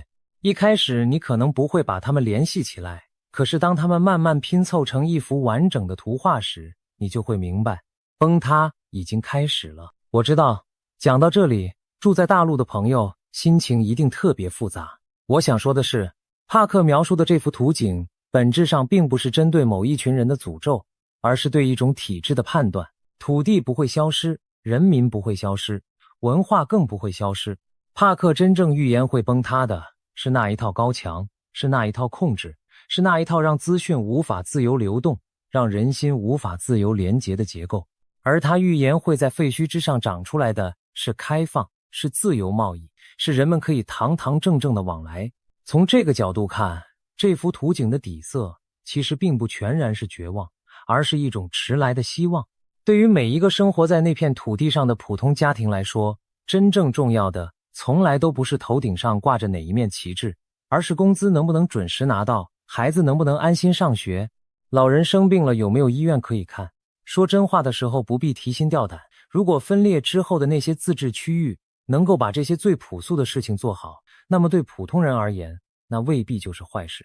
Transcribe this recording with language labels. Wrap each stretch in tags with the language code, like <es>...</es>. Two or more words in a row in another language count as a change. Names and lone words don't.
<zh>一開始你可能不會把它們聯繫起來，可是當它們慢慢拼湊成一幅完整的圖畫時，你就會明白，崩塌已經開始了。我知道，講到這裡，住在大陸的朋友心情一定特別複雜。我想說的是，帕克描述的這幅圖景，本質上並不是針對某一群人的詛咒，而是對一種體制的判斷。土地不会消失，人民不会消失，文化更不会消失。帕克真正預言會崩塌的是那一套高牆，是那一套控制，是那一套讓資訊無法自由流動，讓人心無法自由連結的結構。而他預言會在廢墟之上長出來的是開放， 是自由貿易，是人們可以堂堂正正的往來。從這個角度看，這幅圖景的底色其實並不全然是絕望，而是一種遲來的希望。對於每一個生活在那片土地上的普通家庭來說，真正重要的從來都不是頭頂上掛着哪一面旗幟，而是工資能不能準時拿到，孩子能不能安心上學，老人生病了有沒有醫院可以看。說真話的时候不必提心吊膽，如果分裂之後的那些自治区域能夠把这些最朴素的事情做好，那么对普通人而言，那未必就是壞事。</zh>